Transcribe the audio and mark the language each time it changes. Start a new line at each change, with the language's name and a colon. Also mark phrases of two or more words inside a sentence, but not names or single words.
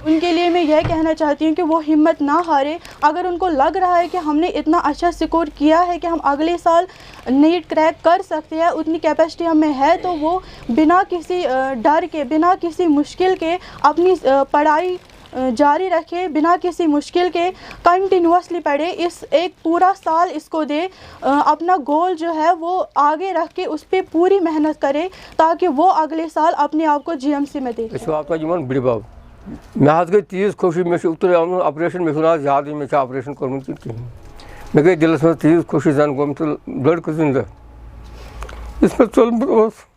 Hindi: उनके लिए मैं यह कहना चाहती हूँ कि वो हिम्मत ना हारे। अगर उनको लग रहा है कि हमने इतना अच्छा स्कोर किया है कि हम अगले साल नीट क्रैक कर सकते हैं, उतनी कैपेसिटी हमें है, तो वो बिना किसी डर के, बिना किसी मुश्किल के अपनी पढ़ाई जारी रखे, बिना किसी मुश्किल के कंटिन्यूसली पढ़े। इस एक पूरा साल इसको दे, अपना गोल जो है वो आगे रख के उस पर पूरी मेहनत करे, ताकि वो अगले साल अपने आप को GMC में दे।
Kashmiri: बड़बाब मे गई तीज खुशी, मे उतर ऑपरेशन, मे आज याद मे ऑपरेशन कोर्मुत कहीं, मे गई दिलस मज तीज खुशी जान गोम तो लड़क जिंदा इसमें चलमुत